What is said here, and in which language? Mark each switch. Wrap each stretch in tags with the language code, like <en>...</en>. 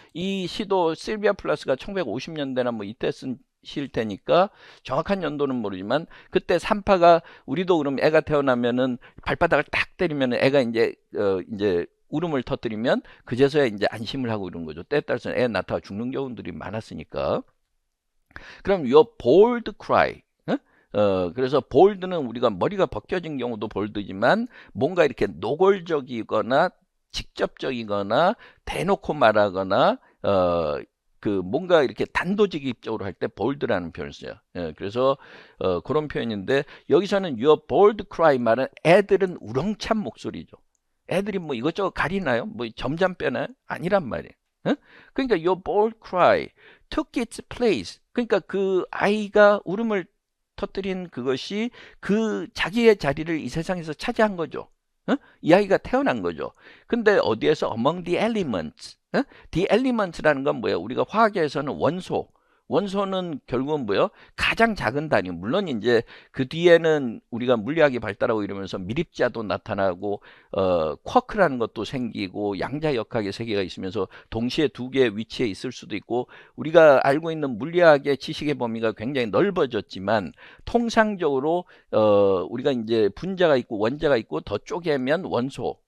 <ko>이 시도 실비아 플러스가 1950년대나 뭐 이때 쓴 시일 테니까 정확한 연도는 모르지만 그때 산파가 우리도 그럼 애가 태어나면은 발바닥을 딱 때리면 애가 이제 울음을 터뜨리면 그제서야 이제 안심을 하고 이런 거죠. 때에 따라서는 애 낳다가 죽는 경우들이 많았으니까.</ko> <en>그럼 your bold cry.</en> <ko>그래서 bold는 우리가 머리가 벗겨진 경우도 bold지만 뭔가 이렇게 노골적이거나 직접적이거나 대놓고 말하거나 그 뭔가 이렇게 단도직입적으로 할 때 bold라는 표현을 써요. 그래서 그런 표현인데 여기서는</ko> <en>your bold cry</en> <ko>말은 애들은 우렁찬 목소리죠. 애들이 뭐 이것저것 가리나요? 뭐 점잠 빼나요? 아니란 말이에요.</ko> <en>그러니까 your bold cry took its place.</en> <ko>그러니까 그 아이가 울음을 터뜨린 그것이 그 자기의 자리를 이 세상에서 차지한 거죠. 이 아이가 태어난 거죠.</ko> <en>근데 어디에서 among the elements.</en> <ko>the elements라는 건 뭐예요? 우리가 화학에서는 원소. 원소는 결국은 뭐예요? 가장 작은 단위. 물론 이제 그 뒤에는 우리가 물리학이 발달하고 이러면서 미립자도 나타나고 쿼크라는 것도 생기고 양자역학의 세계가 있으면서 동시에 두 개의 위치에 있을 수도 있고 우리가 알고 있는 물리학의 지식의 범위가 굉장히 넓어졌지만 통상적으로 우리가 이제 분자가 있고 원자가 있고 더 쪼개면 원소.</ko>